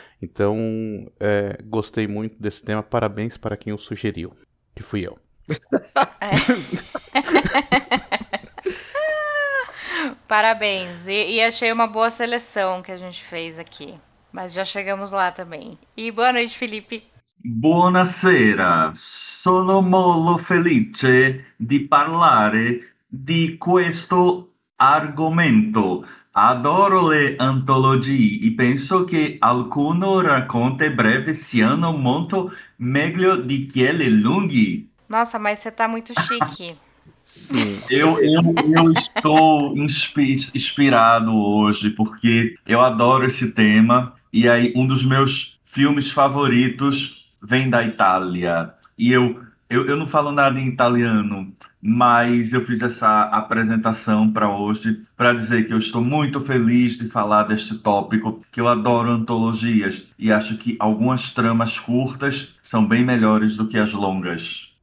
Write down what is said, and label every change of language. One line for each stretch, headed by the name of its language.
Portuguese: Então, gostei muito desse tema, parabéns para quem o sugeriu, que fui eu. Parabéns, e achei uma boa seleção que a gente fez aqui, mas já chegamos lá também. E boa noite, Felipe.
Italian: Buonasera, sono molto felice di parlare di questo argomento. Adoro le antologie e penso che alcuni racconti brevi siano molto meglio di quelli lunghi.
Portuguese: Nossa, mas você tá muito chique. Sim. Eu estou inspirado hoje porque eu adoro esse tema e aí um dos meus filmes favoritos vem da Itália. E eu não falo nada em italiano, mas eu fiz essa apresentação para hoje para dizer que eu estou muito feliz de falar deste tópico, que eu adoro antologias e acho que algumas tramas curtas são bem melhores do que as longas.